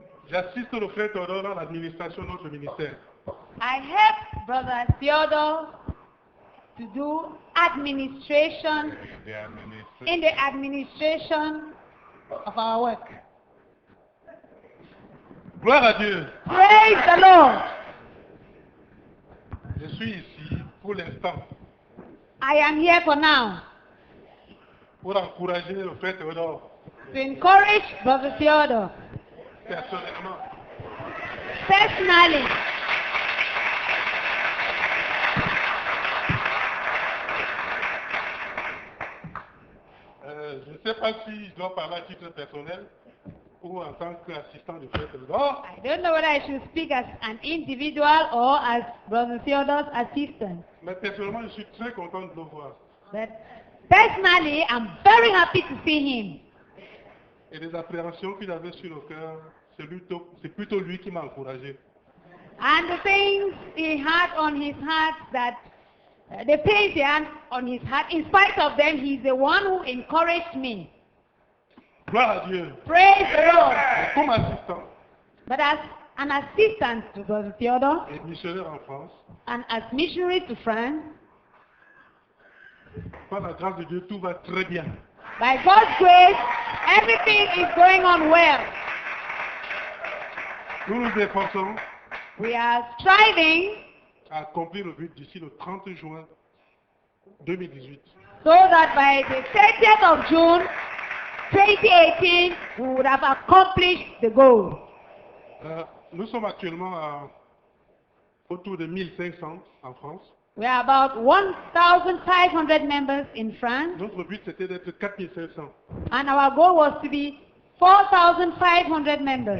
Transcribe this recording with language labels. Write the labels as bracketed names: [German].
[French] J'assiste le frère Théodore dans l'administration de notre ministère. [English] I help Brother Theodore to do administration in the administration of our work. [French] Gloire à Dieu. [English] Praise the Lord. [French] Je suis ici pour l'instant [English] I am here for now [French] pour encourager le frère Théodore [English] to encourage Brother Theodore [French] personnellement. [English] personally. [French] Je ne sais pas si je dois parler à titre personnel ou en tant qu'assistant du frère Théodore. [English] I don't know whether I should speak as an individual or as Brother Theodore's assistant. [French] Mais personnellement, je suis très content de le voir. [English] But personally, I'm very happy to see him. [French] Et les appréhensions qu'il avait sur le cœur, c'est plutôt lui qui m'a encouragé. [English] And the things he had on his heart the pains he had on his heart, in spite of them, he's the one who encouraged me. [French] Gloire à Dieu. [English] Praise the Lord. [French] Et comme assistant [English] But as an assistant to Brother Theodore, [French] et missionnaire en France, [English] and as missionary to France, [French] par la grâce de Dieu, tout va très bien. [English] by God's grace, everything is going on well. [French] Nous nous efforçons [English] We are striving [French] à accomplir le but d'ici le 30 juin 2018. [English] so that by the 30th of June 2018, we would have accomplished the goal. [French] Nous sommes actuellement autour de 1500 en France. [English] We are about 1,500 members in France, [French] Notre but c'était d'être 4500. [English] and our goal was to be 4,500 members.